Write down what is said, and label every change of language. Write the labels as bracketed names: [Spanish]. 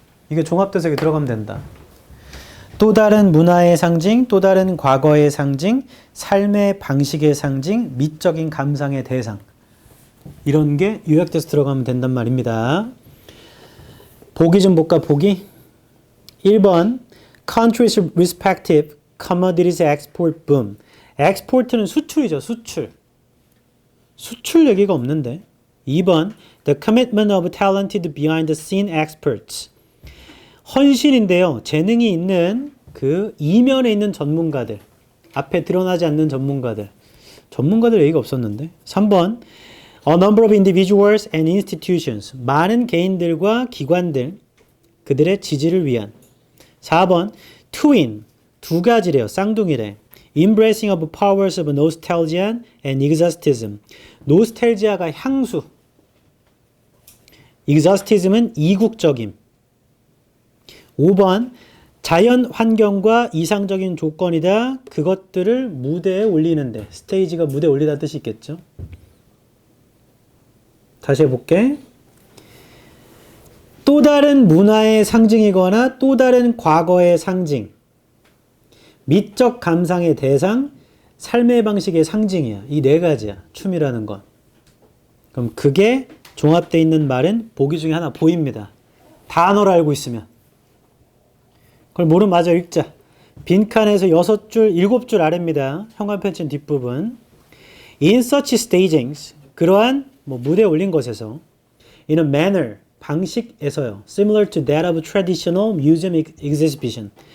[Korean] 이게 종합돼서 여기 들어가면 된다. 또 다른 문화의 상징, 또 다른 과거의 상징, 삶의 방식의 상징, 미적인 감상의 대상. 이런 게 요약돼서 들어가면 된단 말입니다. 보기 좀 볼까, 보기? 1번, [English] countries' respective commodities export boom. [Korean] export는 수출이죠, 수출. 수출 얘기가 없는데. [English] 2번, the commitment of talented behind the scene experts. [Korean] 헌신인데요. 재능이 있는 그 이면에 있는 전문가들. 앞에 드러나지 않는 전문가들. 전문가들 얘기가 없었는데. 3번. [English] A number of individuals and institutions. [Korean] 많은 개인들과 기관들. 그들의 지지를 위한. 4번. Twin. 두 가지래요. 쌍둥이래. [English] Embracing of powers of nostalgia and exhaustism. [Korean] 노스텔지아가 향수. exhaustism은 이국적임. 5번 자연 환경과 이상적인 조건이다. 그것들을 무대에 올리는데 스테이지가 무대에 올리다 뜻이 있겠죠. 다시 해볼게. 또 다른 문화의 상징이거나 또 다른 과거의 상징. 미적 감상의 대상, 삶의 방식의 상징이야. 이 네 가지야. 춤이라는 건. 그럼 그게 종합되어 있는 말은 보기 중에 하나 보입니다. 단어를 알고 있으면. 그걸 모르면 마저 읽자. 빈칸에서 6줄, 7줄 아래입니다. 형광펜 뒷부분. [English] In such stagings, [Korean] 그러한 무대에 올린 것에서 [English] in a manner, [Korean] 방식에서요. [English] Similar to that of traditional museum exhibition.